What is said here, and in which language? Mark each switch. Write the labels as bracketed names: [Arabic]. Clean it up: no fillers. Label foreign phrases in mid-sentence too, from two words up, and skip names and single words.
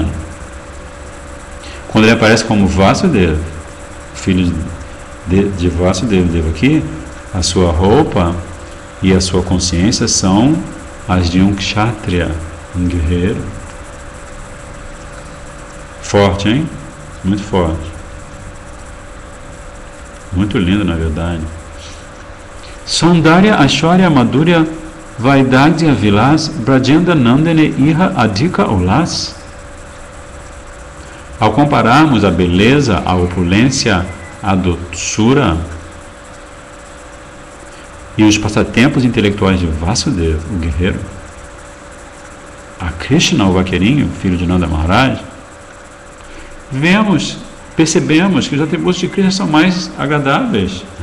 [Portuguese] Quando ele aparece como Vasudeva, filho de Vasudeva Devaki, a sua roupa e a sua consciência são as de um Kshatriya, um guerreiro. Forte, hein? Muito forte. Muito lindo, na verdade. [Bangla] সৌন্দর্য ঐশ্বর্য মাধুর্য বৈদগ্ধ্য বিলাস ব্রজেন্দ্রনন্দনে ইহা অধিক উল্লাস. [Portuguese] Ao compararmos a beleza, a opulência, a doçura e os passatempos intelectuais de Vasudeva, o guerreiro, a Krishna, o vaqueirinho, filho de Nanda Maharaj, percebemos que os atributos de Krishna são mais agradáveis.